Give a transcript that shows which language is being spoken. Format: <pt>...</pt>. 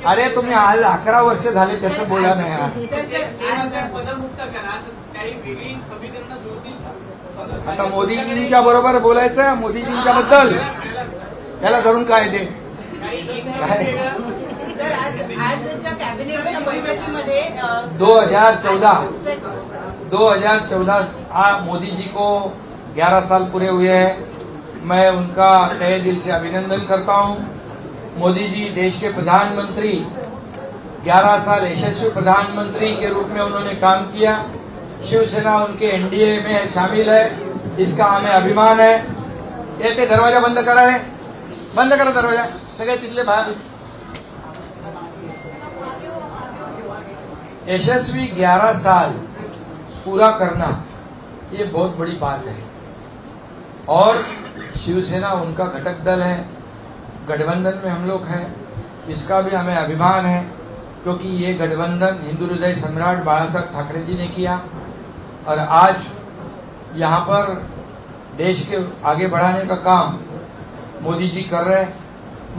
<mr>अरे तुम्ही आज 11 वर्ष झाले त्याचं बोला नाही. पदमुक्त करा, काही वेगळी समीकरणं जुळतील. आता मोदीजींच्या बरोबर बोलायचं, मोदीजींच्या बद्दल त्याला धरून काय ते काय सर आजच्या कॅबिनेट बैठकीमध्ये</mr> <hi>2014 आज मोदी जी को 11 साल पूरे हुए हैं। मैं उनका तहे दिल से अभिनंदन करता हूं। मोदी जी देश के प्रधानमंत्री 11 साल यशस्वी प्रधानमंत्री के रूप में उन्होंने काम किया। शिवसेना उनके एनडीए में शामिल है, इसका हमें अभिमान है।</hi> <mr>ये दरवाजा बंद करा है, बंद करा दरवाजा, सगळे तिथले बाहर।</mr> <hi>यशस्वी 11 साल पूरा करना ये बहुत बड़ी बात है और शिवसेना उनका घटक दल है, गठबंधन में हम लोग हैं, इसका भी हमें अभिमान है क्योंकि ये गठबंधन हिंदू हृदय सम्राट बाला साहब ठाकरे जी ने किया और आज यहाँ पर देश के आगे बढ़ाने का काम मोदी जी कर रहे हैं।</hi>